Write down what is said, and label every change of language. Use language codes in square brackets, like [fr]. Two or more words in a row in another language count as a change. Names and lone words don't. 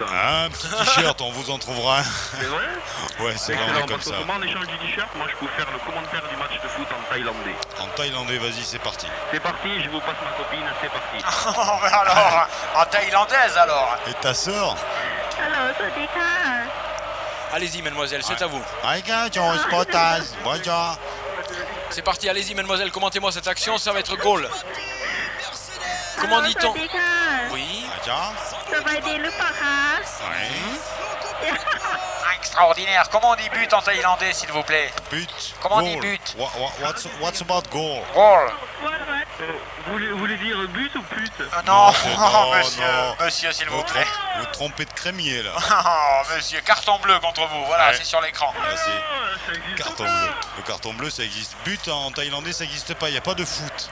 [fr] Un petit t-shirt, on vous en trouvera un. C'est vrai? Ouais, c'est Excellent, vraiment comme parce que ça. comment en échange du t-shirt, moi je peux faire le commentaire du match de foot en thaïlandais. En thaïlandais, vas-y, c'est parti. C'est parti, je vous passe ma copine, c'est parti. Oh, mais alors, en thaïlandaise alors. Et ta sœur? [th] ฮัลโหลสวัสดีค่ะ [fr] Allez-y, mademoiselle, c'est à vous. Bonjour. C'est parti, allez-y, mademoiselle, commentez-moi cette action, ça va être goal. Comment dit-on? Oui. Extraordinaire. Comment on dit but en thaïlandais, s'il vous plaît? But. Comment on goal. dit but? [en] What's about goal? [fr] Goal. Vous voulez dire but ou pute? Non, non, monsieur, non. monsieur, s'il vous plaît. Vous trompez de crémier là. Oh, monsieur, carton bleu contre vous. Voilà, Ouais. c'est sur l'écran. Merci. Ça existe Carton pas. bleu. Le carton bleu, ça existe. But en thaïlandais, ça n'existe pas. Il n'y a pas de foot.